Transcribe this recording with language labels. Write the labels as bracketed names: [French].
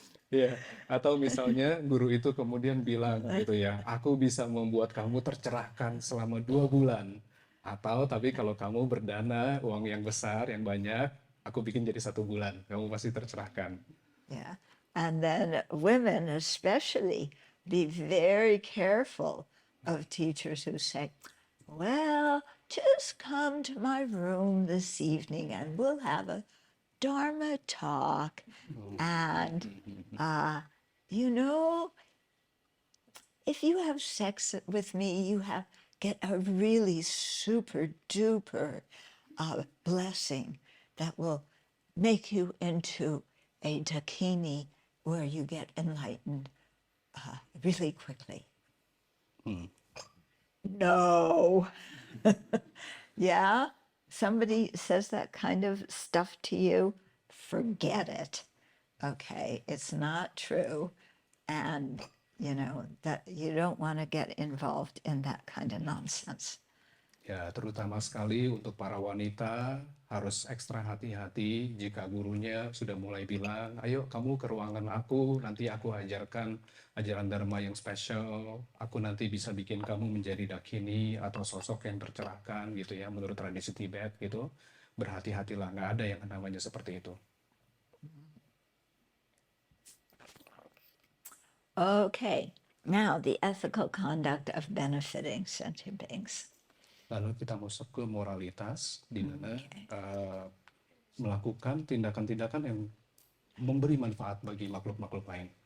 [Indonesian] Ya, atau misalnya guru itu kemudian bilang gitu ya, aku bisa membuat kamu tercerahkan selama 2 bulan. Atau tapi kalau kamu berdana uang yang besar, yang banyak, aku bikin jadi 1 bulan, kamu pasti tercerahkan. [English] Yeah. And then women especially, be very careful of teachers who say, well, just come to my room this evening and we'll have a Dharma talk. And, if you have sex with me, you get a really super duper blessing that will make you into a dakini where you get enlightened really quickly. No. Yeah, somebody says that kind of stuff to you, forget it. Okay, it's not true. And, that you don't want to get involved in that kind of nonsense. [Indonesian] Ya, terutama sekali untuk para wanita harus ekstra hati-hati jika gurunya sudah mulai bilang, ayo kamu ke ruangan aku, nanti aku ajarkan ajaran Dharma yang spesial, aku nanti bisa bikin kamu menjadi dakini atau sosok yang tercerahkan gitu ya, menurut tradisi Tibet gitu. Berhati-hatilah, nggak ada yang namanya seperti itu. [English] Okay, now the ethical conduct of benefiting sentient beings. [Indonesian] Lalu kita masuk ke moralitas, di mana melakukan tindakan-tindakan yang memberi manfaat bagi makhluk-makhluk lain.